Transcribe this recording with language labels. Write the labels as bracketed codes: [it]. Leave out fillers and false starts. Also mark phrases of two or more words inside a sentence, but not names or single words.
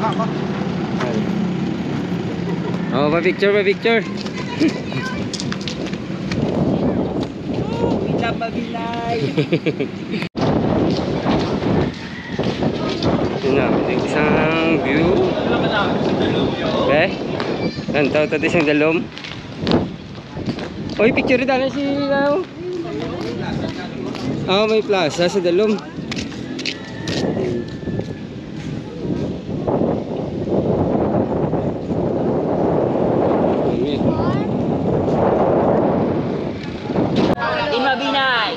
[tl] Oh, pa-picture. Mabinay. Yun na, may isang view. Okay? [hil] Lantaw tadi siyang dalom. Oy, picture rin na si may plaza sa dalom. [en] In Mabinay.